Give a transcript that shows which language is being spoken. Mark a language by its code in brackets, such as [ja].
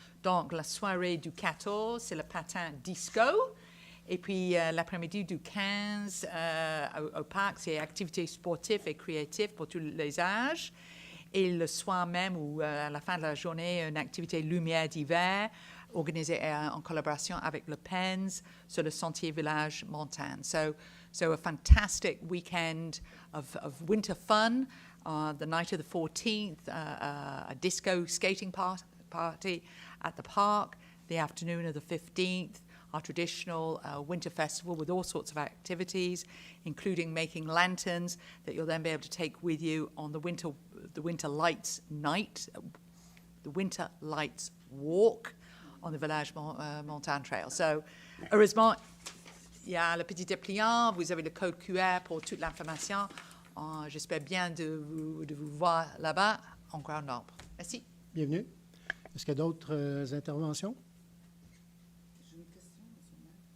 [fr] Donc, la soirée du 14, c'est le patin disco. Et puis, l'après-midi du 15, au parc, c'est activités sportives et créatives pour tous les âges. Et le soir même, ou à la fin de la journée, une activité lumière d'hiver organisée en collaboration avec le PENS sur le sentier village montagne. [en] So a fantastic weekend of winter fun. The night of the 14th, a disco skating party at the park. The afternoon of the 15th, our traditional winter festival with all sorts of activities, including making lanterns that you'll then be able to take with you on the winter lights night, the winter lights walk on the Village Montagne Trail. [fr] So, heureusement, il y a le petit dépliant, vous avez le code QR pour toute l'information. J'espère bien de vous voir là-bas en grand nombre. Merci. Bienvenue. Est-ce qu'il y a d'autres interventions? J'ai une question, M. le maire.